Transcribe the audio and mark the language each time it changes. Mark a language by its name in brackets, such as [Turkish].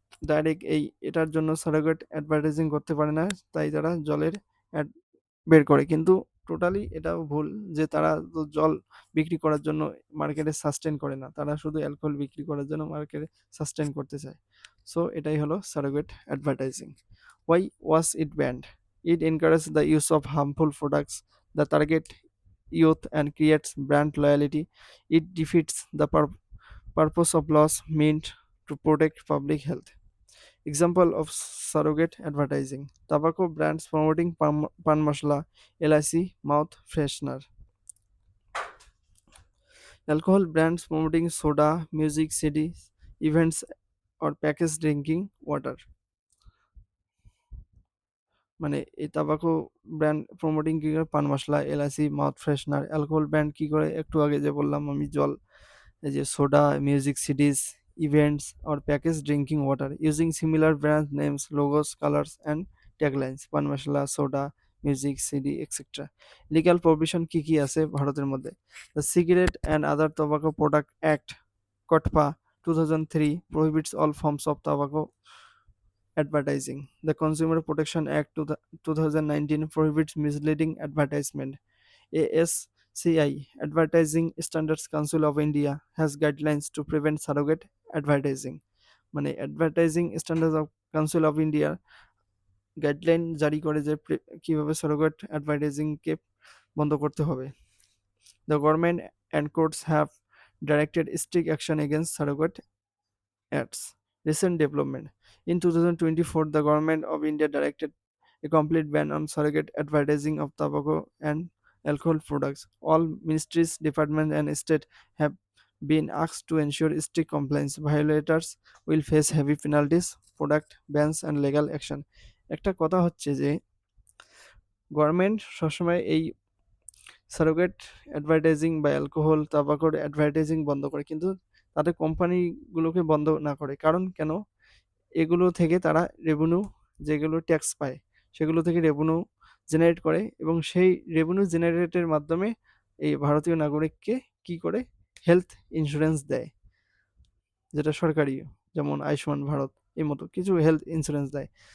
[Bangla] Direct এটার জন্য surrogate advertising করতে পারে না, তাই তারা জলের অ্যাড বের করে, কিন্তু টোটালি এটাও ভুল যে তারা তো জল বিক্রি করার জন্য মার্কেটে সাস্টেন করে না, তারা শুধু অ্যালকোহল বিক্রি করার জন্য মার্কেটে সাস্টেন করতে চায়। সো এটাই হলো surrogate advertising. [English] Why was it banned? It encourages the use of harmful products that target youth and creates brand loyalty. It defeats the purpose of laws meant to protect public health. Example of surrogate advertising: tobacco brands promoting pan masala, LIC mouth freshener; alcohol brands promoting soda, music, CDs, events, or packaged drinking water. [Bangla] মানে এই তাবাকো brand promoting কি করে, পান মশলা, এলাচি, mouth freshener; alcohol brand কি করে, একটু আগে যে বললাম আমি, জল, এই যে soda, music সিডিজ, events [English] or packaged drinking water using similar brand names, logos, colors and taglines. [Bangla] পান মশলা, soda, music, CD, etcetera. Legal provision কি কি আছে ভারতের মধ্যে? [English] The cigarette and other tobacco product act, COTPA 2003, prohibits all forms of tobacco advertising. The Consumer Protection Act 2019 prohibits misleading advertisement. ASCI, Advertising Standards Council of India, has guidelines to prevent surrogate advertising. [Bangla] মানে advertising standards of council of India guideline জারি করে যে কিভাবে surrogate অ্যাডভার্টাইজিংকে বন্ধ করতে হবে। [English] The government and courts have directed strict action against surrogate ads. Recent development: in 2024, the Government of India directed a complete ban on surrogate advertising of tobacco and alcohol products. All ministries, departments, and states have been asked to ensure strict compliance. Violators will face heavy penalties, product bans, and legal action. [Bangla] একটা কথা হচ্ছে যে government সবসময় এই surrogate advertising বা alcohol, তাবাকোর advertising বন্ধ করে, কিন্তু তাদের কোম্পানিগুলোকে বন্ধ না করে। কারণ কেন? এগুলো থেকে তারা রেভিনিউ, যেগুলো ট্যাক্স পায়, সেগুলো থেকে রেভিনিউ জেনারেট করে এবং সেই রেভিনিউ জেনারেটের মাধ্যমে এই ভারতীয় নাগরিককে কি করে, হেলথ ইন্স্যুরেন্স দেয়, যেটা সরকারি, যেমন আয়ুষ্মান ভারত, এই মতো কিছু হেলথ ইন্স্যুরেন্স দেয়।